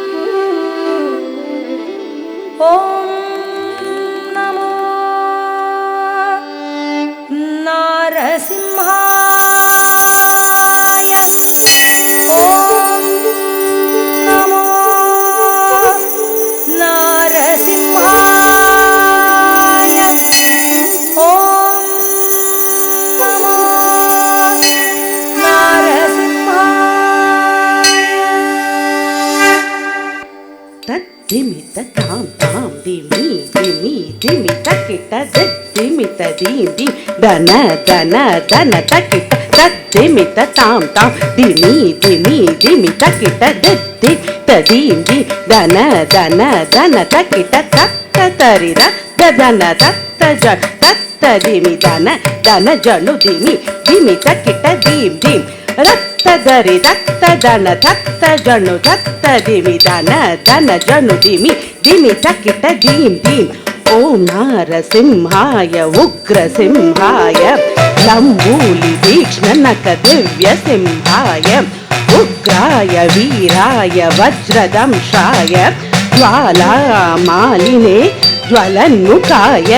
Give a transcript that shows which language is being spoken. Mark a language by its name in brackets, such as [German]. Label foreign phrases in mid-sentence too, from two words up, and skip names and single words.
[Sanskrit] ॐ नमो नारसिंहाय ॐ नमो नारसिंहाय ॐ नमो नारसिंहाय तद्दिमित तां तां दिमि दिमि दिमि तकिट दिमित दीं दीं दन दन दन तकिट तद्दिमित तां तां दिमि दिमि दिमि तकिट दिं तदीं दीं दन दन दन तकिट तत्त तरिर दन तत्त ज तत्त दिमि दन दन जनु दिमि दिमि तकिट दीं दीं रत्त दरि रत्त दन तत्त जनु तत्त दिमि दन दन जनु दिमि दिमि तकिट दीं दीं ओम नारसिंहाय उग्रसिंहाय लंबूलि तीक्ष्ण नक दिव्य सिंहाय उग्राय वीराय वज्रदंशाय ज्वालामालिने ज्वलन्मुखाय